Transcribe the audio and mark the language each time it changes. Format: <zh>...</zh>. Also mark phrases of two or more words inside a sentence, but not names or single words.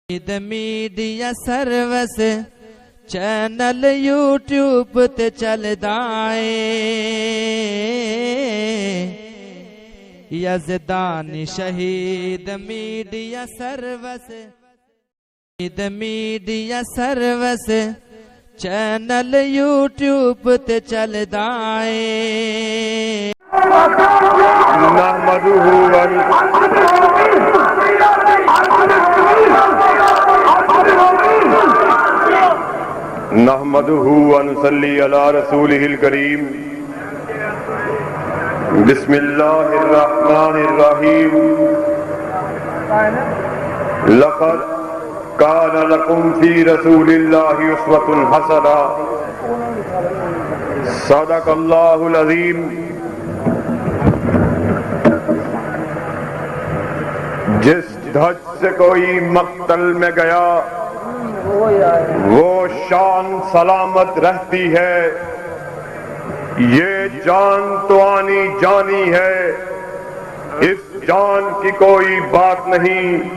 <pa>میڈیا سروس چینل یوٹیوب تے چلدا اے یزدان شہید میڈیا سروس چینل یوٹیوب تے چلدا اے</pa> <ar>نحمده ونصلي على رسوله الكريم بسم الله الرحمن الرحيم لقد كان لكم في رسول الله أسوة حسنة صدق الله العظيم</ar> <ur>جس دھج سے کوئی مقتل میں گیا وہ شان سلامت رہتی ہے، یہ جان تو آنی جانی ہے، اس جان کی کوئی بات نہیں۔</ur>